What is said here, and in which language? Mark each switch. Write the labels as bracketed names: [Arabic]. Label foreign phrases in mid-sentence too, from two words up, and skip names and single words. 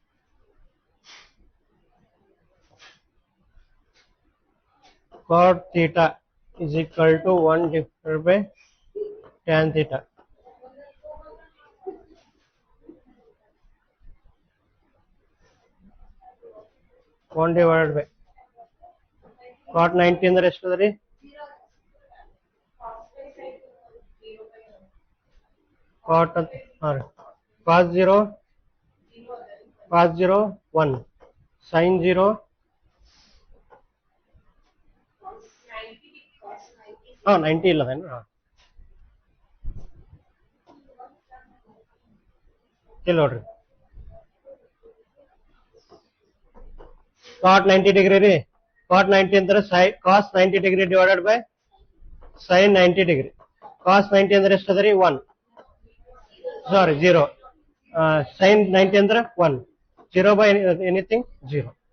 [English] cot theta is equal to 1 divided by tan theta one divided by cot 90 [Kannada] ಅಂದ್ರೆ ಎಷ್ಟು ಅದ ರೀ [English] cot cos 0 [Kannada] 1 sin 0 90 ಇಲ್ಲದೇನು ಇಲ್ಲಿ ನೋಡ್ರಿ cot 90 [English] degree ರೀ cot 90 ಅಂದ್ರೆ cos 90 degree divided by sin 90 degree cos 90 [Kannada] ಅಂದ್ರೆ ಎಷ್ಟು ಅದ ರೀ [English] 1 ಸಾರಿ 0 sin 90 ಅಂದ್ರೆ 1 0 by anything 0